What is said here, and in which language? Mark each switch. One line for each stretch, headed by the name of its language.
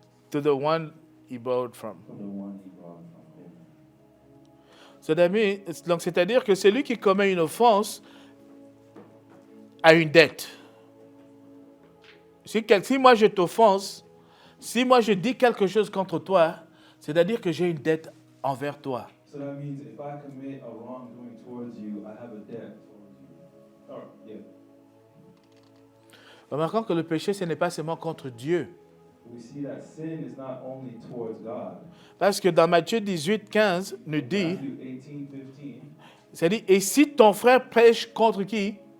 English: to the one he borrowed from. from the one he borrowed from. So that means,
French: donc c'est-à-dire que celui qui commet une offense a une dette. Si moi je t'offense, si moi je dis quelque chose contre toi, c'est-à-dire que j'ai une dette envers toi.
English: So that means if I commit a wrongdoing towards you, I have a debt towards you. Or, yeah.
French: Remarquons que le péché, ce n'est pas seulement contre Dieu.
English: We see that sin is not only towards God.
French: Parce que dans Matthieu 18, 15, nous dit,
English: Matthew 18:15,
French: ça dit, et si ton frère pêche contre qui?